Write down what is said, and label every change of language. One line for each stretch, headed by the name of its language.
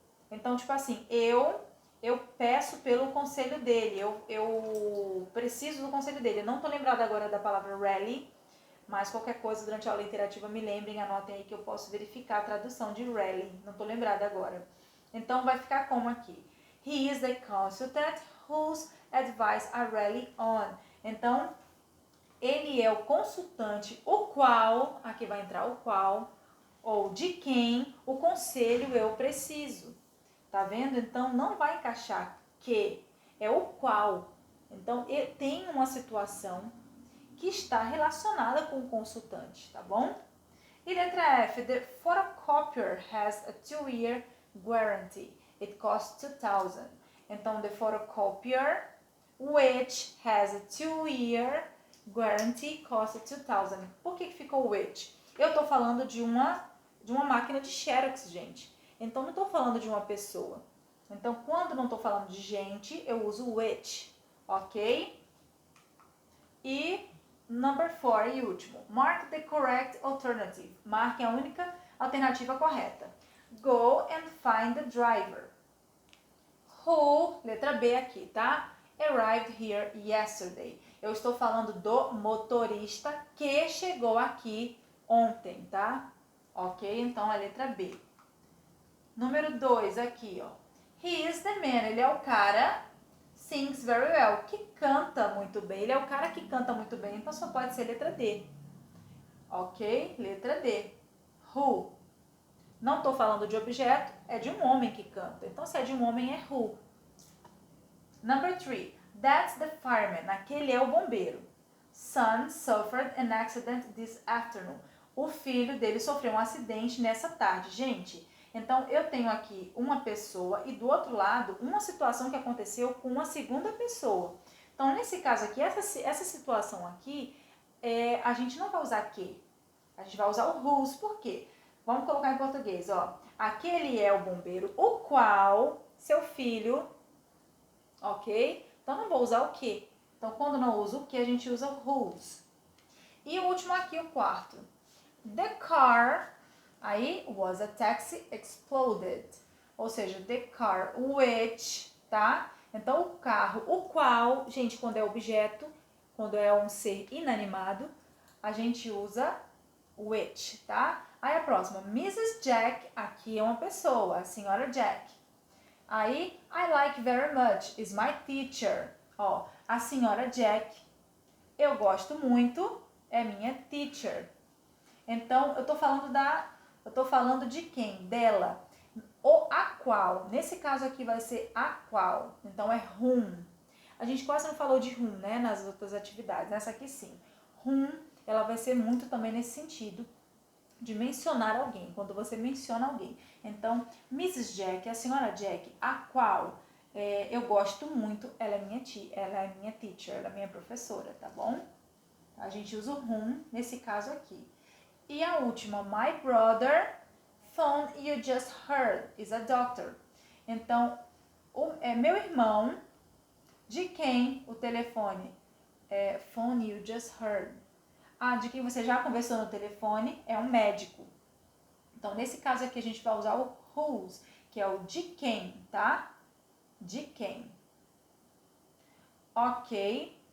Portuguese: Então, tipo assim, eu peço pelo conselho dele, eu preciso do conselho dele. Eu não tô lembrada agora da palavra rally, mas qualquer coisa durante a aula interativa me lembrem, anotem aí que eu posso verificar a tradução de rally. Não tô lembrada agora. Então, vai ficar como aqui?
English: He is the consultant whose advice I rely on.
Portuguese: Então, ele é o consultante, o qual, aqui vai entrar o qual, ou de quem o conselho eu preciso. Tá vendo? Então, não vai encaixar que, é o qual. Então, tem uma situação que está relacionada com o consultante, tá bom? E letra F,
English: the photocopier has a 2-year guarantee. It costs 2,000.
Portuguese: Então,
English: the photocopier, which has a 2-year guarantee, costs 2,000.
Portuguese: Por que ficou which? Eu estou falando de uma máquina de Xerox, gente. Então, não estou falando de uma pessoa. Então, quando não estou falando de gente, eu uso which, ok?
English: E number 4
Portuguese: e último.
English: Mark the correct alternative.
Portuguese: Marque a única alternativa correta.
English: Go and find the driver.
Portuguese: Who, letra B aqui, tá?
English: Arrived here yesterday.
Portuguese: Eu estou falando do motorista que chegou aqui ontem, tá? Ok? Então, a letra B. Número 2 aqui, ó.
English: He is the man.
Portuguese: Ele é o cara,
English: sings very well,
Portuguese: que canta muito bem. Ele é o cara que canta muito bem, então só pode ser letra D. Ok? Letra D. Who. Não estou falando de objeto, é de um homem que canta. Então, se é de um homem, é who.
English: Number 3. That's the fireman.
Portuguese: Aquele é o bombeiro.
English: Son suffered an accident this afternoon.
Portuguese: O filho dele sofreu um acidente nessa tarde. Gente, então eu tenho aqui uma pessoa e do outro lado uma situação que aconteceu com uma segunda pessoa. Então, nesse caso aqui, essa situação aqui, a gente não vai usar que. A gente vai usar o whose. Por quê? Vamos colocar em português, ó. Aquele é o bombeiro, o qual seu filho, ok? Então, não vou usar o que. Então, quando não uso o que, a gente usa o whose. E o último aqui, o quarto.
English: The car,
Portuguese: aí,
English: was a taxi exploded.
Portuguese: Ou seja,
English: the car which,
Portuguese: tá? Então, o carro, o qual, gente, quando é objeto, quando é um ser inanimado, a gente usa which, tá? Aí a próxima, Mrs. Jack, aqui é uma pessoa, a senhora Jack.
English: Aí, I like very much, is my teacher.
Portuguese: Ó, a senhora Jack, eu gosto muito, é minha teacher. Então, eu tô falando de quem? Dela. Ou a qual. Nesse caso aqui vai ser a qual. Então, é whom. A gente quase não falou de whom, né, nas outras atividades. Nessa aqui, sim. Whom, ela vai ser muito também nesse sentido de mencionar alguém, quando você menciona alguém. Então, Mrs. Jack, a senhora Jack, a qual eu gosto muito, ela é minha teacher, ela é minha professora, tá bom? A gente usa o whom nesse caso aqui.
English: E a última, my brother, phone you just heard, is a doctor.
Portuguese: Então, meu irmão, de quem o telefone?
English: Phone you just heard.
Portuguese: De quem você já conversou no telefone, é um médico. Então, nesse caso aqui, a gente vai usar o whose, que é o de quem, tá? De quem. Ok.